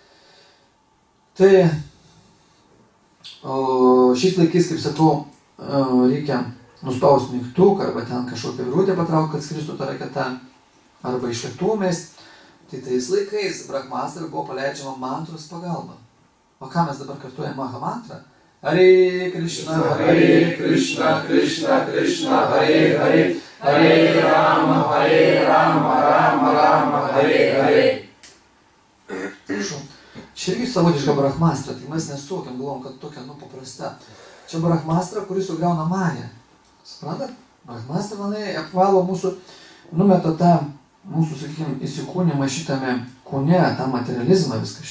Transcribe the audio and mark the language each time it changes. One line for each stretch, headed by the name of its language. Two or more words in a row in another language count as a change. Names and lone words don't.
Lithuanian: Tai šiais laikais, kaip sakau, reikia nuspausti mygtuką arba ten kažkokią virvutę patraukti, kad skristų ta raketa, arba iš lėktuvų mesti. Tai tais laikais brahmastra buvo paleidžiama mantros pagalba. O ką mes dabar kartuojame Maha mantrą?
Sanskrit: हरे कृष्ण कृष्ण कृष्ण हरे हरे हरे राम राम राम हरे हरे.
Lithuanian: Čia irgi savotiška brahmastra, tai mes nesuvokiam, galvom, kad tokia, paprasta. Čia brahmastra, kuris sugriauna Mają. Suprantat? Brahmastra, manai, apvalo mūsų, numeta tą mūsų, sakykime, įsikūnimą šitame kūne, tą materializmą, viską.